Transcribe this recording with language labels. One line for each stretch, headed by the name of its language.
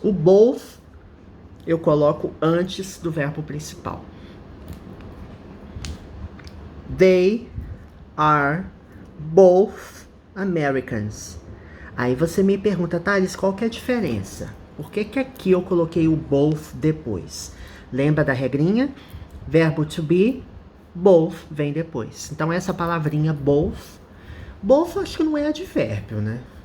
Portuguese: O both eu coloco antes do verbo principal.
English: They are both Americans.
Portuguese: Aí você me pergunta, Thales, qual que é a diferença? Por que aqui eu coloquei o both depois? Lembra da regrinha? Verbo to be, both vem depois. Então essa palavrinha both acho que não é advérbio, né?